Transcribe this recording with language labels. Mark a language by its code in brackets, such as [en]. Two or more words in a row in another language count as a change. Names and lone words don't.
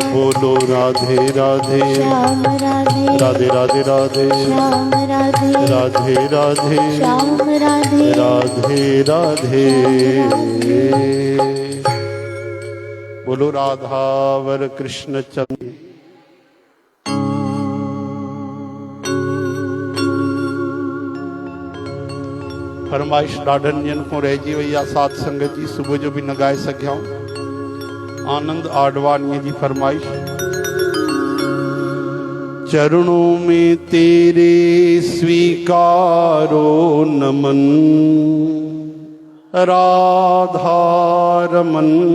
[hi] बोलो राधे राधे श्याम राधे राधे राधे राधे श्याम राधे राधे राधे श्याम राधे राधे राधे बोलो राधावर कृष्ण चंद्र। [sd] फरमाइश ॾाढनि ॾींहंनि खां रहिजी वई आहे साध संगत जी सुबुह जो बि न ॻाए सघियाऊं। आनंद आडवाणीअ जी फरमाइश [hi] चरणों में तेरे स्वीकारो नमन राधारमन।